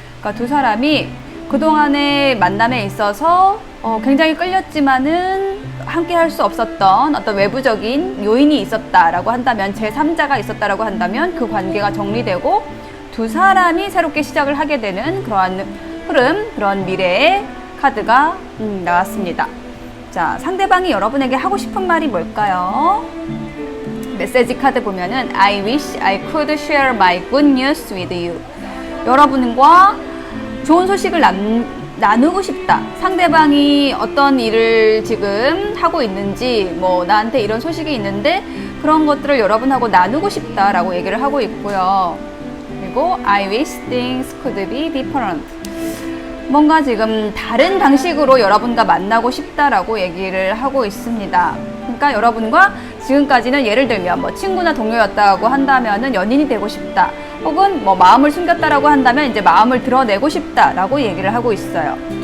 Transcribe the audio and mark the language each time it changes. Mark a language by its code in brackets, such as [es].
[ko] 그러니까 두 사람이 그동안의 만남에 있어서 굉장히 끌렸지만은 함께 할 수 없었던 어떤 외부적인 요인이 있었다라고 한다면, 제3자가 있었다라고 한다면 그 관계가 정리되고 두 사람이 새롭게 시작을 하게 되는 그러한 흐름, 그런 미래의 카드가 나왔습니다. 자, 상대방이 여러분에게 하고 싶은 말이 뭘까요? 메시지 카드 보면은 [en] I wish I could share my good news with you. [ko] 여러분과 좋은 소식을 나누고 싶다. 상대방이 어떤 일을 지금 하고 있는지, 뭐 나한테 이런 소식이 있는데 그런 것들을 여러분하고 나누고 싶다라고 얘기를 하고 있고요. 그리고 [en] I wish things could be different. [ko] 뭔가 지금 다른 방식으로 여러분과 만나고 싶다라고 얘기를 하고 있습니다. 그러니까 여러분과 지금까지는 예를 들면 뭐 친구나 동료였다고 한다면은 연인이 되고 싶다. 혹은 뭐 마음을 숨겼다라고 한다면 이제 마음을 드러내고 싶다라고 얘기를 하고 있어요.